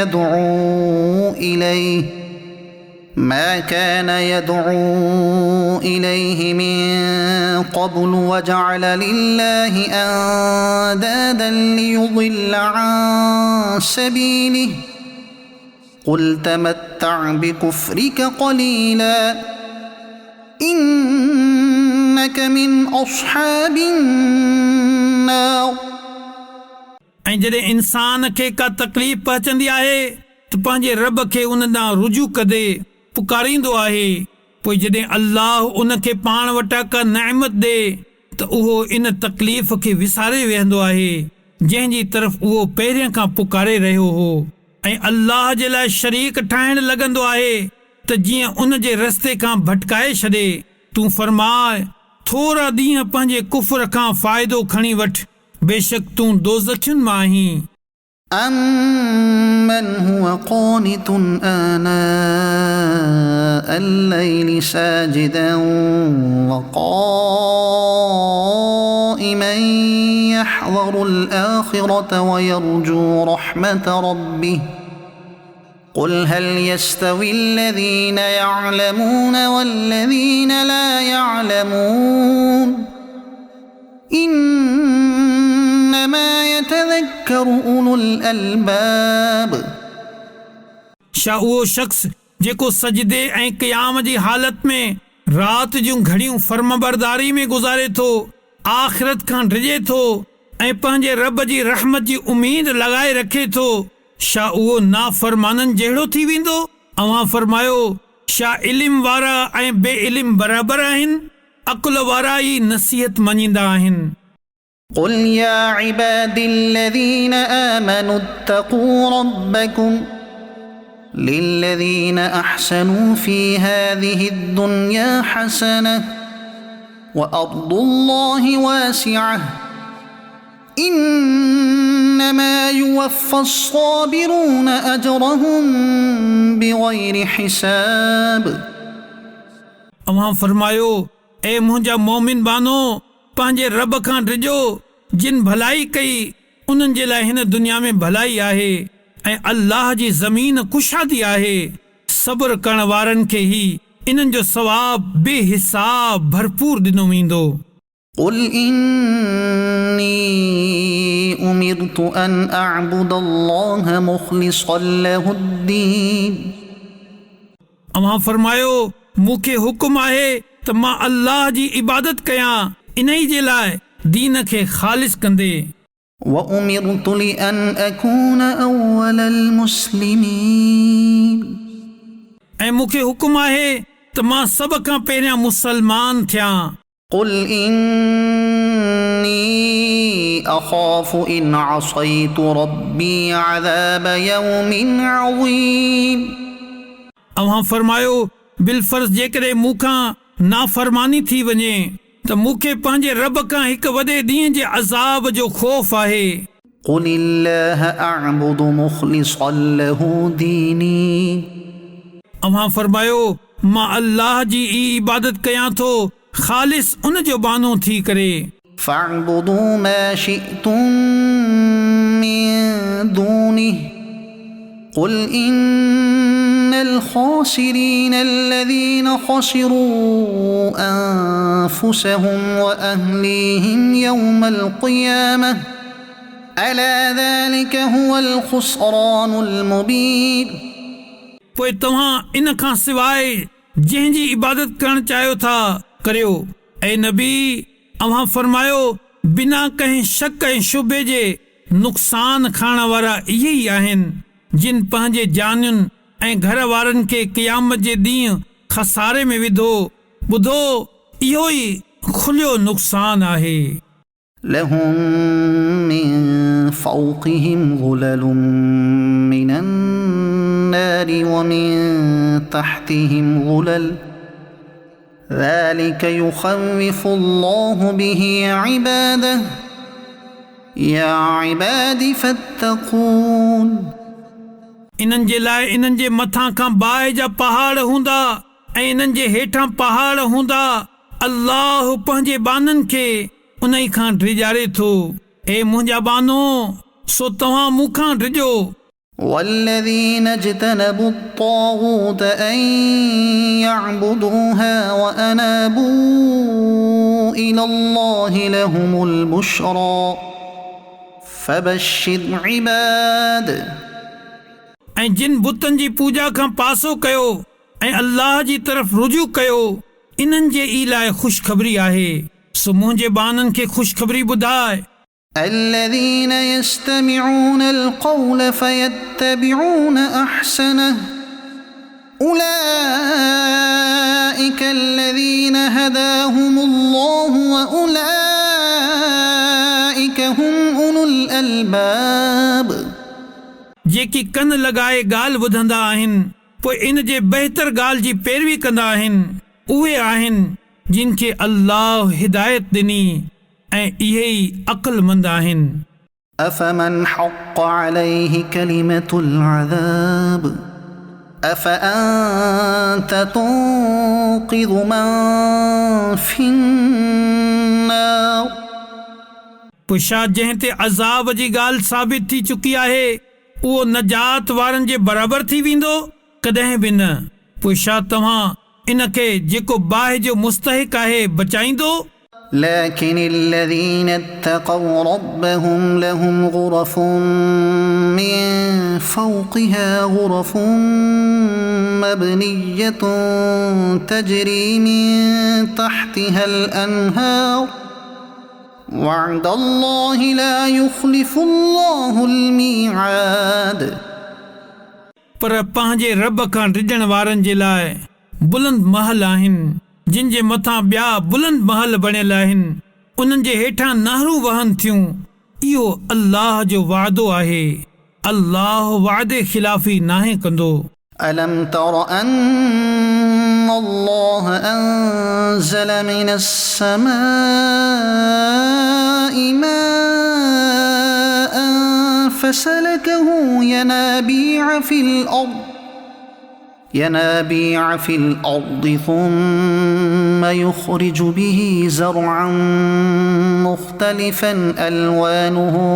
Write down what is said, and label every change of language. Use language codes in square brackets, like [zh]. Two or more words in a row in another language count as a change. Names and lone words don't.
[ar] يدعو إليه من قبل وجعل لله أندادا ليضل عن سبيله قل تمتع بكفرك قليلا إنك من أصحاب النار [sd] ऐं जॾहिं इंसान खे का तकलीफ़ पहुचंदी आहे त पंहिंजे रब खे उन ॾांहुं रुजू कदे पुकारींदो आहे पोइ जॾहिं अल्लाह उन खे पाण वटां का नेमत ॾे त उहो इन तकलीफ़ खे विसारे वेहंदो आहे जंहिंजी तरफ़ उहो पहिरियां खां पुकारे रहियो हो ऐं अल्लाह जे लाइ शरीक ठाहिण लॻंदो आहे त जीअं उन जे रस्ते खां भटकाए छॾे तूं फरमाए थोरा ॾींहं पंहिंजे कुफर खां फ़ाइदो खणी वठ बेशक तूं दोज़खियुनि मां आहीं [ar] أَمَّنْ هُوَ قَانِتٌ آنَاءَ اللَّيْلِ سَاجِدًا وَقَائِمًا يَحْذَرُ الْآخِرَةَ وَيَرْجُو رَحْمَةَ رَبِّهِ قُلْ هَلْ يَسْتَوِي الَّذِينَ يَعْلَمُونَ وَالَّذِينَ لَا يَعْلَمُونَ إِنَّمَا يَتَذَكَّرُ أُولُو الْأَلْبَابِ [sd] छा उहो शख़्स जेको सजदे ऐं क़याम जी हालत में राति जूं घड़ियूं फर्मबरदारी में गुज़ारे थो आख़िरत खां डिॼे थो ऐं पंहिंजे रब जी रहमत जी उमीद लॻाए रखे थो छा उहो नाफ़रमाननि जहिड़ो थी वेंदो अव्हां फरमायो छा इल्म वारा ऐं बे इल्म बराबरि आहिनि अक़ुल वारा ई नसीहत मञींदा आहिनि [ar] قل يا عبادي الذين آمنوا اتقوا ربكم للذين أحسنوا في هذه الدنيا حسنة وأرض الله واسعة إنما يوفى الصابرون أجرهم بغير حساب [sd] अव्हां फरमायो ए मुंहिंजा मोमिन बानो पंहिंजे रब खां डिॼो जिन भलाई कई उन्हनि जे लाइ हिन दुनिया में भलाई आहे ऐं अल्लाह जी ज़मीन कुशादी आहे सब्र करण वारनि खे ई इन्हनि जो सवाब बेहिसाब भरपूर ॾिनो वेंदो [ar] قل إني أمرت أن أعبد الله مخلصا له الدين [sd] अव्हां फरमायो मूंखे हुकुम आहे त मां अल्लाह जी इबादत कयां इन्ही जे लाइ दीन खे ख़ालिस कंदे [ar] وأمرت لأن أكون أول المسلمين [sd] ऐं मूंखे हुकुम आहे त मां सभ खां पहिरियां मुसलमान थियां [ar] قل إني أخاف إن عصيت ربي عذاب يوم عظيم [sd] अव्हां फरमायो बिलफर्ज़ जेकॾहिं मूंखां नाफ़रमानी थी वञे त मूंखे पंहिंजे रब खां हिकु वॾे ॾींहं जे अज़ाब जो ख़ौफ़ आहे [ar] قل الله أعبد مخلصا له ديني [sd] अव्हां फरमायो मां अल्लाह जी ई इबादत कयां थो ख़ालिस उन जो बानो थी करे [ar] فاعبدوا ما شئتم من دونه قل إن الخاسرين الذين خسروا أنفسهم وأهليهم يوم القيامة ألا ذلك هو الخسران المبين [sd] पोइ तव्हां इन खां सवाइ जंहिंजी इबादत करणु चाहियो था करियो। ऐं नबी अव्हां फरमायो बिना कंहिं शक ऐं शुबे जे नुक़सान खाइण वारा इहे ई आहिनि जिन पंहिंजे जानियुनि ऐं घर वारनि खे क़यामत जे ॾींहुं खसारे में विधो। ॿुधो इहो ई खुलियो नुक़सान आहे। [ar] لهم من فوقهم ظلل من النار ومن تحتهم ظلل ذلك يخوف الله به عباده يا عباد فاتقون [sd] इन्हनि जे लाइ इन्हनि जे मथां खां बाहि जा पहाड़ हूंदा ऐं इन्हनि जे हेठां पहाड़ हूंदा। अल्लाह पंहिंजे बाननि खे उन ई खां डिॼारे थो। ए मुंहिंजा बानो सो तव्हां मूंखां डिॼो। [ar] والذين اجتنبوا الطاغوت أن يعبدوها وأنابوا إلى الله لهم البشرى فبشر عباد [sd] ऐं जिन बुतनि जी पूजा खां पासो कयो ऐं अल्लाह जी तरफ़ रुजू कयो इन्हनि जे ई लाइ ख़ुशख़बरी आहे। सो मुंहिंजे बाननि खे ख़ुशख़बरी ॿुधाए। [ar] الذين يستمعون القول فيتبعون أحسنه أولئك الذين هداهم الله وأولئك هم أولو الألباب [sd] जेकी कन लॻाए ॻाल्हि ॿुधंदा आहिनि पोइ इन जे बहितर ॻाल्हि जी पैरवी कंदा आहिनि उहे आहिनि जिन खे अल्लाह हिदायत ॾिनी ऐं इहे ई अक़लमंद आहिनि। [ar] أفمن حق عليه كلمة العذاب أفأنت تنقذ من في النار [sd] पोइ छा जंहिं ते अज़ाब जी ॻाल्हि साबित थी चुकी आहे उहो नजात वारनि जे बराबरि थी वेंदो? कॾहिं बि न। पोइ छा तव्हां इन खे जेको बाहि जो मुस्तहिक़ आहे बचाईंदो? [ar] لكن الذين اتقوا ربهم لهم غرف من فوقها غرف مبنية تجري من تحتها الأنهار وعد الله لا يخلف الله الميعاد [sd] पर पंहिंजे रब खां डिॼण वारनि जे लाइ बुलंद महल आहिनि जिन जे मथां ॿिया बुलंद महल बणियल आहिनि उन्हनि जे हेठां नहरूं वहनि थियूं। इहो अल्लाह जो वादो आहे। अल्लाह वादे खिलाफ़ी नाहे कंदो। [ar] ألم تر أن الله أنزل من السماء ماء فسلكه ينابيع في الأرض ثم يخرج به زرعا مختلفا ألوانه